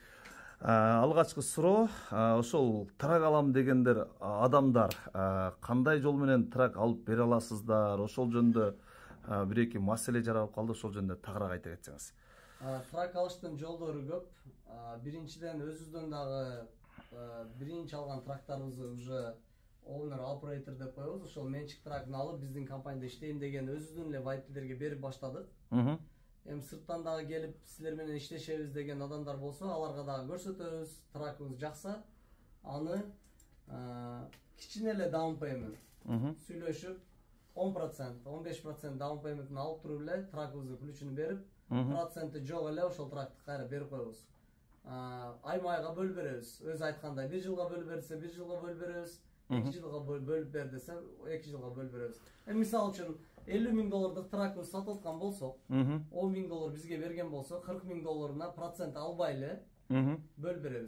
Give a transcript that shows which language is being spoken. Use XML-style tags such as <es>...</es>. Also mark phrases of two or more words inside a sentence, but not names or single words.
<ky>Алгачкы суроо, ошол трак алам дегендер адамдар кандай жол менен трак алып бере аласыздар? Ошол жөнүндө бир эки маселе жаралып калды, ошол жөнүндө тагыраак айта кетсеңиз. Трак алыштын жолдору көп. Биринчиден өзүбүздөн дагы биринчи алган трактарыбызды уже</ky> <en>owner operator</en> <ky>деп коебуз. Ошол менчик тракын алып биздин компанияда иштейм деген өзүбүздүн эле водительдерге берип баштадык. Эми сырттан дагы келип силер менен иштешебиз деген адамдар болсо, аларга дагы көрсөтөбүз. Тракыбыз жакса, аны кичине эле</ky> <en>down payment</en> <ky>сүйлөшүп 10%, 15%</ky> <en>down payment'ин</en> <ky>алып туруп эле тракыбыздын ключун берип, проценти жок эле ошол тракты кайра берип коебуз. Айма-айга бөлүп беребиз. Өзү айткандай 1 жылга бөлүп берсе 1 жылга бөлүп беребиз. 2 жылга бөлүп бер десе 2 жылга бөлүп беребиз. Мисалы үчүн $50,000 тракыбыз сатып аткан болсок, $10,000 бизге берген болсо, $40,000 процент албай эле бөлүп беребиз.</ky>